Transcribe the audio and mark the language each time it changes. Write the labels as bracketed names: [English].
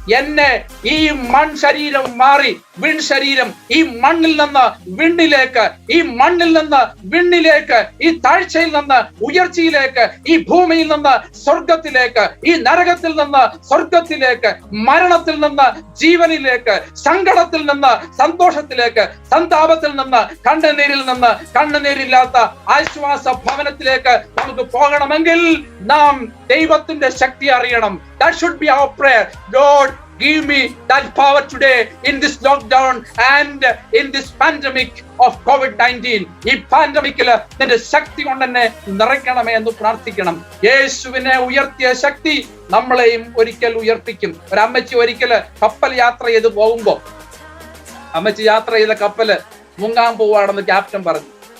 [Malayalam] എന്നെ ഈ ശരീരം മാറി വിൺ ശരീരം ഈ മണ്ണിൽ നിന്ന് വിണ്ണിലേക്ക്, ഈ മണ്ണിൽ നിന്ന് വിണ്ണിലേക്ക്, ഈ താഴ്ചയിൽ നിന്ന് ഉയർച്ചയിലേക്ക്, ഈ ഭൂമിയിൽ നിന്ന് സ്വർഗത്തിലേക്ക്, ഈ നരകത്തിൽ നിന്ന് സ്വർഗത്തിലേക്ക്, മരണത്തിൽ നിന്ന് ജീവനിലേക്ക്, സങ്കടത്തിൽ നിന്ന് സന്തോഷത്തിലേക്ക്, സന്താപത്തിൽ നിന്ന് കണ്ണുനീരില്ലാത്ത ആശ്വാസ ഭവനത്തിലേക്ക് നമുക്ക് പോകണമെങ്കിൽ നാം ദൈവത്തിന്റെ ശക്തി അറിയണം. [English] That should be our prayer. Lord, give me that power today in this lockdown and in this pandemic of COVID-19. [Malayalam] ഈ പാൻഡമിക്കില് നിന്റെ ശക്തി കൊണ്ട് തന്നെ നിറയ്ക്കണമേ എന്ന് പ്രാർത്ഥിക്കണം. യേശുവിനെ ഉയർത്തിയ ശക്തി നമ്മളെയും ഒരിക്കൽ ഉയർപ്പിക്കും. ഒരമ്മച്ചി ഒരിക്കല് കപ്പൽ യാത്ര ചെയ്ത് പോകുമ്പോ, അമ്മച്ചി യാത്ര ചെയ്ത കപ്പല് മുങ്ങാൻ പോവാണെന്ന് ക്യാപ്റ്റൻ പറഞ്ഞു.